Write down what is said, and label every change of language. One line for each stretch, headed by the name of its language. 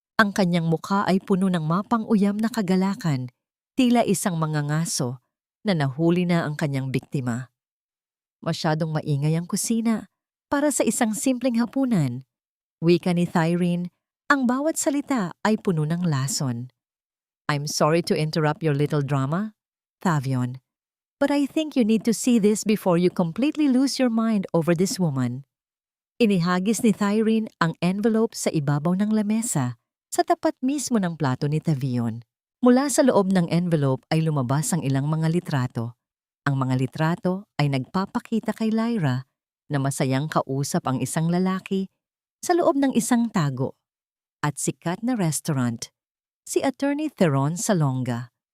Filipino: Ang kanyang mukha ay puno ng mapang-uyam na kagalakan, tila isang mangangaso na nahuli na ang kanyang biktima. Masyadong maingay ang kusina para sa isang simpleng hapunan. Wika ni Thyrene, ang bawat salita ay puno ng lason.
English: "I'm sorry to interrupt your little drama, Thavion, but I think you need to see this before you completely lose your mind over this woman."
Filipino: Inihagis ni Thyrene ang envelope sa ibabaw ng lamesa sa tapat mismo ng plato ni Thavion. Mula sa loob ng envelope ay lumabas ang ilang mga litrato. Ang mga litrato ay nagpapakita kay Lyra na masayang kausap ang isang lalaki sa loob ng isang tago at sikat na restaurant, si Attorney Theron Salonga.